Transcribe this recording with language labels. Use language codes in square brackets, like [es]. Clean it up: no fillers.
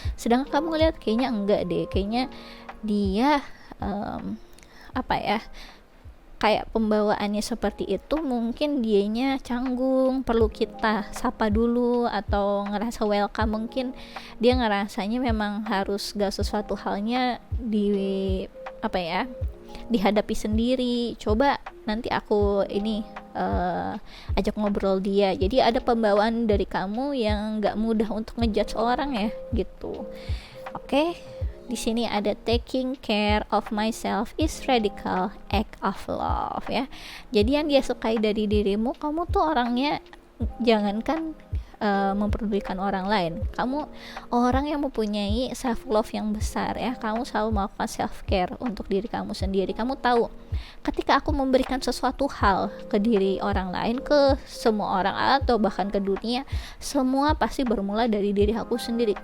[id] Sedangkan kamu ngeliat kayaknya enggak deh, kayaknya dia apa ya, kayak pembawaannya seperti itu, mungkin dianya canggung, perlu kita sapa dulu atau ngerasa welcome, mungkin dia ngerasanya memang harus gak sesuatu halnya di apa ya, dihadapi sendiri. Coba nanti aku ini ajak ngobrol dia. Jadi ada pembawaan dari kamu yang gak mudah untuk ngejudge orang ya gitu. Oke, di sini ada [en] taking care of myself is radical act of love ya. [id] Jadi yang dia sukai dari dirimu, kamu tuh orangnya jangankan memperdulikan orang lain, kamu orang yang mempunyai [en] self love [id] yang besar ya. Kamu selalu melakukan [en] self care [id] untuk diri kamu sendiri. Kamu tahu ketika aku memberikan sesuatu hal ke diri orang lain, ke semua orang atau bahkan ke dunia, semua pasti bermula dari diri aku sendiri.